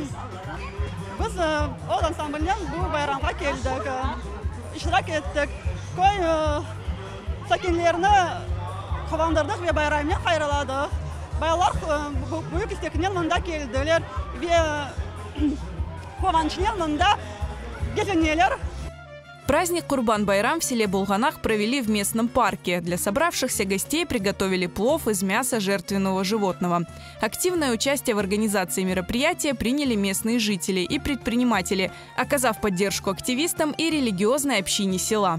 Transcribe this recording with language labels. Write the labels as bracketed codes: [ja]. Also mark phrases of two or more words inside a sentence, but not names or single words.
[crh] Biz o ansambuldan bu bayramga keldik, iştirak ettik. Koy sakinlerini kavandırdık ve bayramını hayraladık. Baylar büyük istekle mında geldiler ve kovançlı mında gelenler. [ru] Праздник Курбан-Байрам в селе Булганак провели в местном парке. Для собравшихся гостей приготовили плов из мяса жертвенного животного. Активное участие в организации мероприятия приняли местные жители и предприниматели, оказав поддержку активистам и религиозной общине села.